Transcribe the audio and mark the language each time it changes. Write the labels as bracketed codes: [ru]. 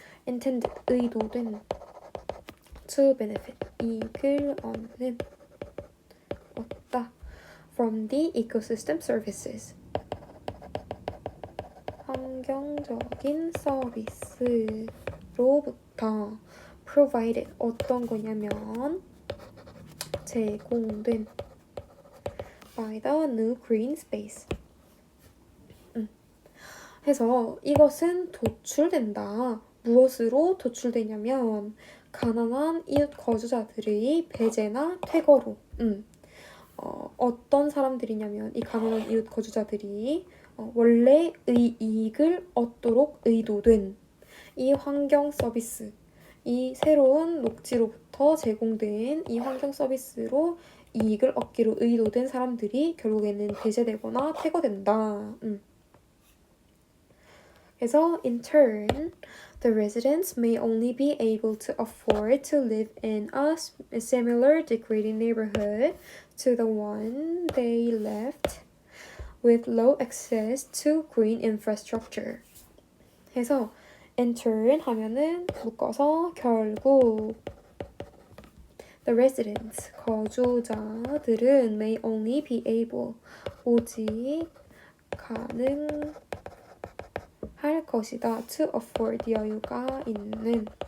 [en] intended [ko] 의도된 [en] to benefit [ko] 이익을 얻는 얻다 [en] from the ecosystem services [ko] 환경적인 서비스로부터 [en] provided [ko] 어떤 거냐면 제공된 [en] by the new green space. [ko] 해서 이것은 도출된다. 무엇으로 도출되냐면 가난한 이웃 거주자들의 배제나 퇴거로. 어떤 사람들이냐면 이 가난한 이웃 거주자들이 원래의 이익을 얻도록 의도된 이 환경 서비스, 이 새로운 녹지로부터 제공된 이 환경 서비스로 이익을 얻기로 의도된 사람들이 결국에는 배제되거나 퇴거된다. 그래서 [en] in turn, the residents may only be able to afford to live in a similar degrading neighborhood to the one they left with low access to green infrastructure. [ko] 해서 [en] in turn [ko] 하면은 묶어서 결국 [en] the residents [ko] 거주자들은 [en] may only be able [ko] 오직 가능할 것이다 [en] to afford [ko] 여유가 있는